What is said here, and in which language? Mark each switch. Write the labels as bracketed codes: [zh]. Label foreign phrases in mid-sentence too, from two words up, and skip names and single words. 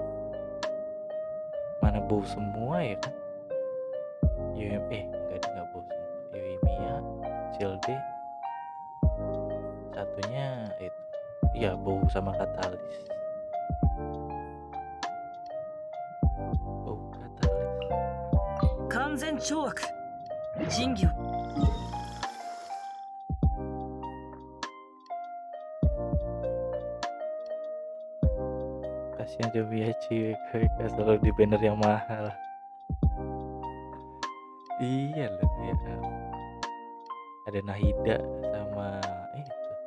[id] Mana bau semua ya kan? Nggak bau semua. Yoimiya, Childe, satunya itu, ya bau sama katalis. Bau katalis. [ja] 完全懲悪。仁義を。 [id] Kasihan Yoimiya mereka selalu di banner yang mahal. Iya loh ya. Ada Nahida sama itu.